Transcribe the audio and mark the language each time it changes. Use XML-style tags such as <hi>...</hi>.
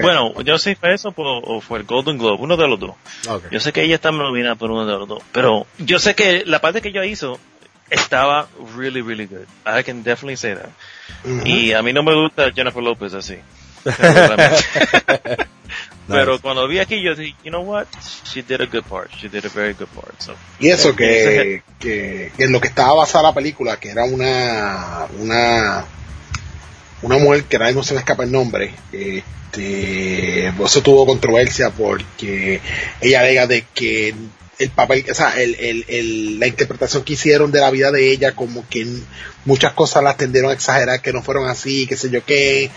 <es>Bueno, yo sé si fue eso o fue el Golden Globe, uno de los dos.</es> <en>Okay.</en> <es>Yo sé que ella está nominada por uno de los dos, pero yo sé que la parte que ella hizo estaba</es> <en>really, really good. I can definitely say that. Uh-huh.</en> <es>Y a mí no me gusta Jennifer Lopez así. Pero nice. Cuando vi aquí, yo dije,</es> <en>you know what, she did a very good part. So,</en> <es>y eso que en lo que estaba basada la película, que era una mujer que ahora no se me escapa el nombre, eso tuvo controversia porque ella alega de que el papel, o sea, la interpretación que hicieron de la vida de ella, como que muchas cosas las tendieron a exagerar, que no fueron así, qué sé yo qué.</es>